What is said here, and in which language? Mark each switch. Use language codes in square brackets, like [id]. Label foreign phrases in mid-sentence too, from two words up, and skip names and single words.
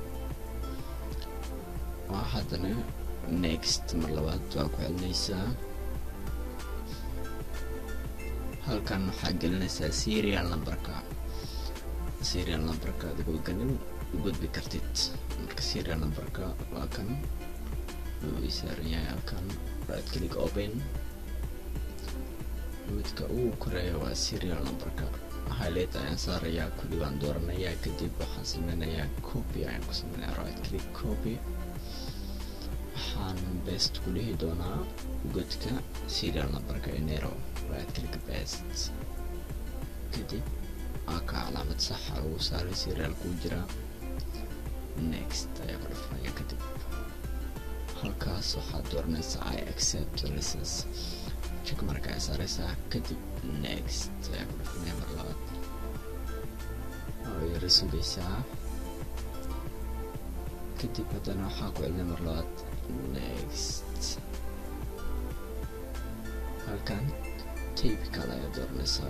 [so] waa haddana next mar labaad waa ku celinaysaa. halkan waxaa gelinaysaa [en] serial numberka. serial numberka [so] adigoo gelin gudbi kartid. marka [en] serial numberka [so] waa kan saaran yahay halkan [en] right click open. [so] midka uu koreeyo waa [en] serial numberka. [so] highlight ayaan saarayaa kulli baan dooranayaa. kadib waxaan sameynayaa copy ayaan ku sameynayaa [en] right click copy. [so] waxaan paste ku dhihi doonaa godka [en] serial numberka [so] ee Nero [en] right click paste. [so] kadib aka calaamad sax ah lagu saaray serial ku jira next ayaa ku dhufanaya. kadib halkaas waxaad dooranaysaa [en] I accept license check [so] marka ay saaraysaa. kadib next ayaa ku dhufanaya mar labaad. oo yara sugaysaa. kadib haddana waxaa ku celinaya mar labaad next. halkan typical ayaa dooranaysaa.